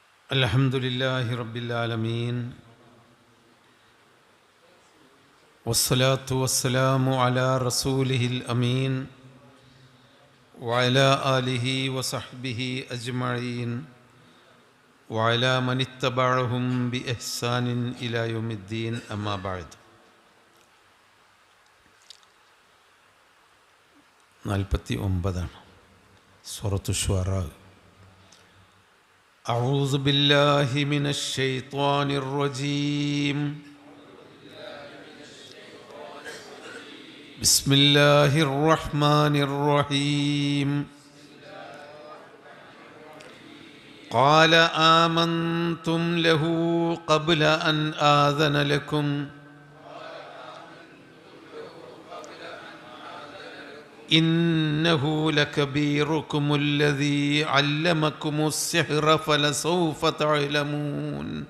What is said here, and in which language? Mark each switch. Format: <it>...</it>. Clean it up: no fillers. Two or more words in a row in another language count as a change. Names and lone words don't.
<ar>الحمد لله رب العالمين والصلاة والسلام على رسوله الأمين وعلى آله وصحبه أجمعين وعلى من تبعهم بإحسان إلى يوم الدين أما بعد.</ar> <ml>49 സൂറത്തു ശുഅറാ.</ml> <ar>أعوذ بالله من الشيطان الرجيم. بسم الله الرحمن الرحيم. قال آمنتم له قبل أن آذن لكم إنه لكبيركم الذي علمكم السحر فلسوف تعلمون</ar>